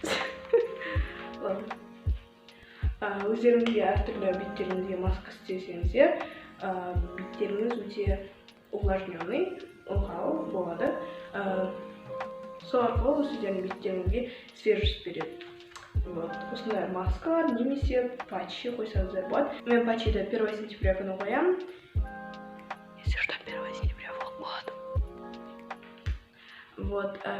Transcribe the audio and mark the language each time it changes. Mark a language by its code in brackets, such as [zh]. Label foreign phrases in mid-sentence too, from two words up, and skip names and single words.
[kk] Өздеріңізге әртүрлі беттеріңізге маска істесеңіздер, беттеріңіз өте увлажненный, ылғал болады. Сол арқылы өздеріңіздің беттеріңізге свежесть береді. Осындай маскалар немесе патчи қойсаңыздар болады. Мен патчиді 1 сентября күні қоямын. [ru] Если что, 1 сентября влог болады.